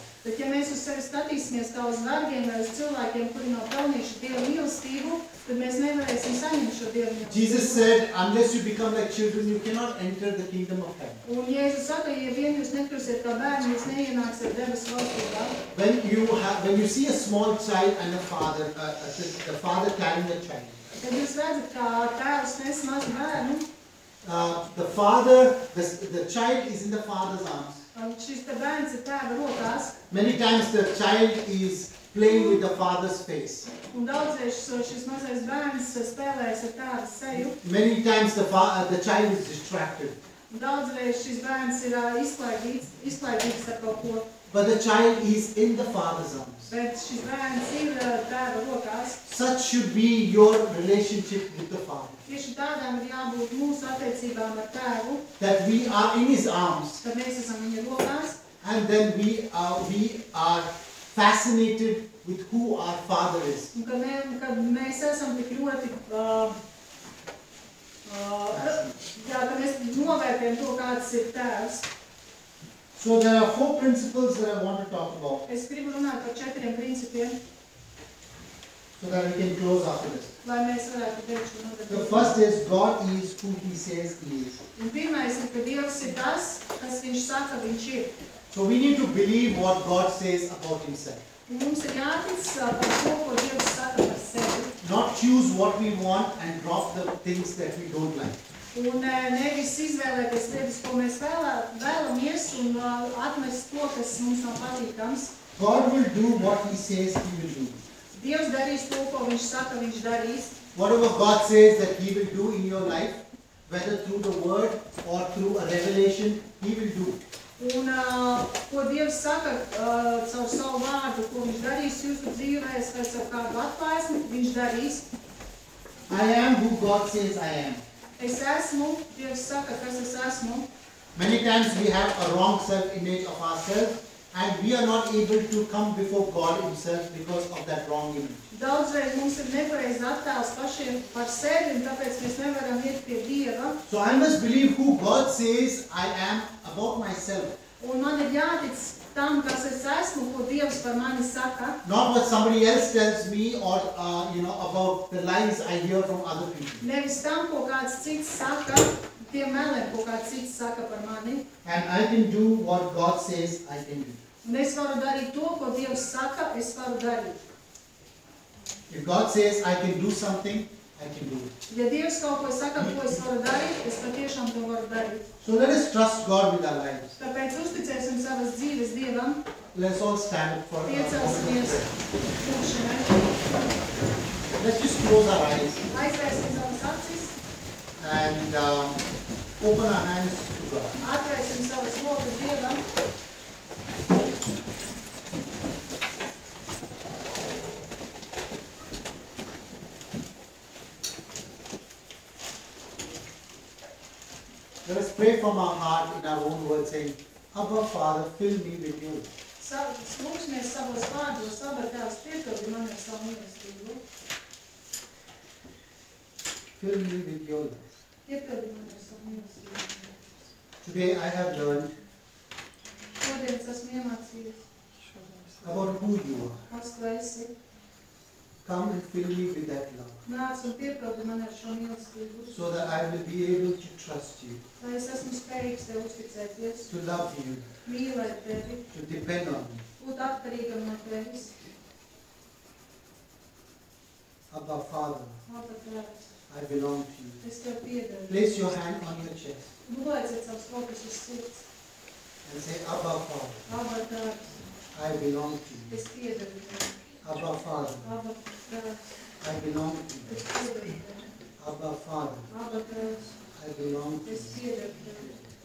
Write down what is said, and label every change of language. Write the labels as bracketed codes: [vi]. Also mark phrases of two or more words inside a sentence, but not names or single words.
[lv] Bet ja mēs uz sevi skatīsimies kā uz vergiem vai uz cilvēkiem, kuri nav pelnījuši Dieva mīlestību, tad mēs nevarēsim saņemt šo Dieva mīlestību. [en] Jesus said, unless you become like children, you cannot enter the kingdom of heaven. [lv] Un Jēzus saka, ja vien jūs nekļūsiet kā bērni, jūs neienāksiet debesu valstībā. [en] When you see a small child and a father, the father carrying a child, [lv] Kad jūs redzat, kā tēvs nes mazu bērnu, [en] the child is in the father's arms. [lv] Šis te bērns ir tēva rokās. [en] Many times the child is playing with the father's face. [lv] Un daudzreiz šis mazais bērns spēlējas ar tēva seju. [en] Many times the child is distracted. [lv] Un daudzreiz šis bērns ir izklaidīgs ar kaut ko. [en] But the child is in the father's arms. [lv] Bet šis bērns ir tēva rokās. [en] Such should be your relationship with the Father. [lv] Tieši tādām ir jābūt mūsu attiecībām ar tēvu. [en] That we are in His arms. [lv] Kad mēs esam viņa rokās. [en] And then we are fascinated with who our Father is. [lv] Un kad mēs esam tik ļoti, kad mēs novērtējam to, kāds ir tēvs. [en] So there are 4 principles that I want to talk about. [lv] Es gribu runāt par 4 principiem. [en] So that we can close after this. [lv] Lai mēs varētu beigt šo nodaļu. [en] The first is God is who He says He is. [lv] Un pirmais ir, ka Dievs ir tas, kas viņš saka, viņš ir. [en] So we need to believe what God says about Himself. [lv] Un mums ir jātic par to, ko Dievs saka par sevi. [en] Not choose what we want and drop the things that we don't like. [lv] Un nevis izvēlēties lietas, ko mēs vēlamies, un atmest to, kas mums nav patīkams. [en] God will do what He says He will do. [lv] Dievs darīs to, ko viņš saka, viņš darīs. [en] Whatever God says that He will do in your life, whether through the word or through a revelation, He will do. [lv] Un ko Dievs saka caur savu vārdu, ko viņš darīs jūsu dzīvēs, vai caur kādu atklāsmi, viņš darīs. [en] I am who God says I am. [lv] Es esmu, Dievs saka, kas es esmu. [en] Many times we have a wrong self-image of ourselves and we are not able to come before God Himself because of that wrong image. [lv] Daudzreiz mums ir nepareizi attēls pašiem par sevi, un tāpēc mēs nevaram iet pie Dieva. [en] So I must believe who God says I am about myself. [lv] Un man ir jātic tam, kas es esmu, ko Dievs par mani saka. [en] Not what somebody else tells me or about the lies I hear from other people. [lv] Nevis tam, ko kāds cits saka, tiem meliem, ko kāds cits saka par mani. [en] And I can do what God says I can do. [lv] Un es varu darīt to, ko Dievs saka, es varu darīt. [en] If God says I can do something, I can do it. [lv] Ja Dievs kaut ko saka, ko es varu darīt, es patiešām to varu darīt. [en] So let us trust God with our lives. [lv] Tāpēc uzticēsim savas dzīves Dievam. [en] Let's all stand up for a [lv] Piecelsimies [en] moment. [lv] lūgšanai. [en] Let's just close our eyes [lv] Aizvērsim savas acis, [en] and open our hands to God. [lv] atvērsim savas rokas Dievam. [en] Let us pray from our heart in our own words saying, Abba Father, fill me with you. [lv] Lūgsimies savos vārdos, Abba Tēvs, piepildi mani ar savu mīlestību. [en] Fill me with your love. [lv] Piepildi mani ar savu mīlestību. [en] Today I have learned [lv] Šodien es esmu iemācījies, [en] about who you are. [lv] kas tu esi. [en] Come and fill me with that love [lv] Nāc un piepildi mani ar šo mīlestību. [en] so that I will be able to trust you, [lv] Lai es esmu spējīgs Tev uzticēties, [en] to love you, [lv] mīlēt Tevi, [en] to depend on you. [lv] būt atkarīgam no Tevis. [en] Abba Father, [lv] Abba Tēvs, [en] I belong to you. [lv] es Tev piedaru. [en] Place your hand on your chest [lv] Nolieciet savas rokas uz sirds. [en] and say, Abba Father, [lv] Abba Tēvs, [en] I belong to you. [lv] es piedaru Tev. [en] Abba Father, [lv] Abba Tēvs, [en] I belong to you. [lv] es piedaru Tev. [en] Abba Father, [lv] Abba Tēvs, [en] I belong to [lv] es [en] you. [lv] piedaru Tev.